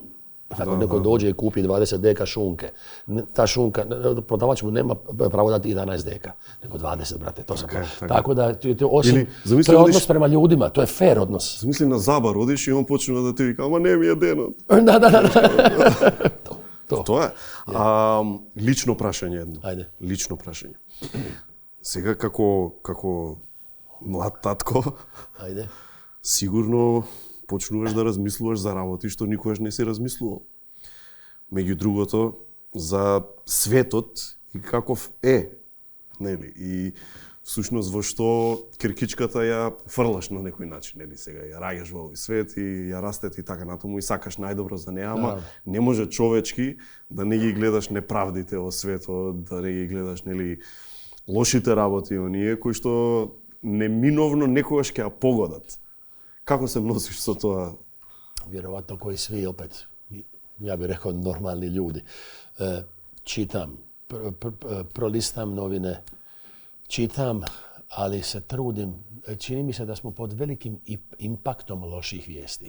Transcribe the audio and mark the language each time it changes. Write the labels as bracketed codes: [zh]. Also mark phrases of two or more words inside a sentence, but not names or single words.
[hr] Ako neko dođe i kupi 20 deka šunke, ta šunka, prodavač mu nema pravo dati 11 deka, nego 20, brate. Tako da to je odnos prema ljudima, to je fair odnos. [mk] Замисли на Забар одиш и он почне да ти вика, ама не ми е денот. Da. То е. Лично прашање едно. Ajde. Лично прашање. Сега како млад татко, сигурно почнуваш да размислуваш за работи што никогаш не си размислувал. Меѓу другото, за светот и каков е, нели? И всушност во што киркичката ја фрлаш на некој начин, нели? Сега ја раѓаш во овој свет и ја растете и така натаму и сакаш најдобро за неа, ама не може човечки да не ги гледаш неправдите во светот, да не ги гледаш, нели, лошите работи оние кои што неминовно некогаш ќе ја погодат. Како се носиш со тоа? [hr] Vjerovatno koji svi opet, ja bih rekao normalni ljudi. Čitam, prolistam novine, čitam, ali se trudim. Čini mi se da smo pod velikim impaktom loših vijesti.